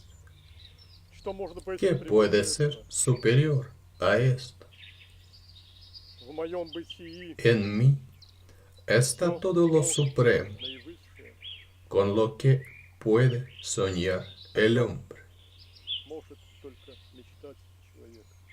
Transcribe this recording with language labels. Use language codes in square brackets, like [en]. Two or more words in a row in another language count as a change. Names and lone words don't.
[ru] Что может быть [es] que puede [ru] превыше [es] ser [ru] этого? [es] superior a esto. [ru] В моем бытии [es] En mí está [ru] всё [es] todo lo [ru] что [es] supremo, [ru] наивысшее [es] con lo que puede soñar el hombre. [ru] может только мечтать человек.